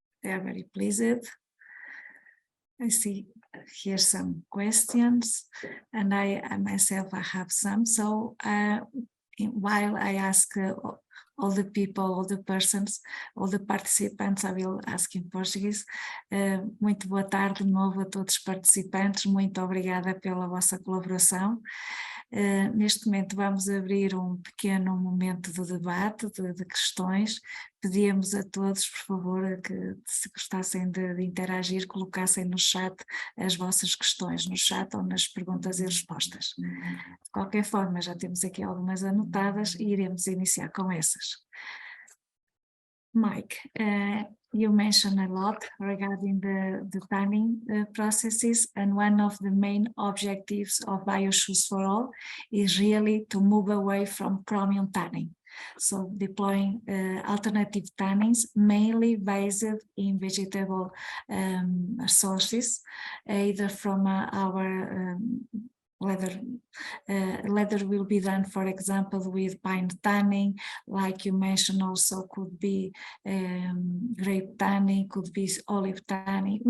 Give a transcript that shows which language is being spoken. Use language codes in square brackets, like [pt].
[en] They are very pleased. I see here some questions, and I myself, I have some. So while I ask all the people, all the persons, all the participantes, I will ask in Portuguese. [pt] Muito boa tarde de novo a todos os participantes, muito obrigada pela vossa colaboração. Neste momento vamos abrir um pequeno momento de debate, de questões. Pedíamos a todos, por favor, que se gostassem de interagir, colocassem no chat as vossas questões, no chat ou nas perguntas e respostas. De qualquer forma, já temos aqui algumas anotadas e iremos iniciar com essas. [en] Mike, you mentioned a lot regarding the tanning processes, and one of the main objectives of BioShoes for All is really to move away from chromium tanning. So deploying alternative tannings, mainly based in vegetable sources, either from our leather will be done, for example, with pine tanning, like you mentioned, also could be grape tanning, could be olive tanning.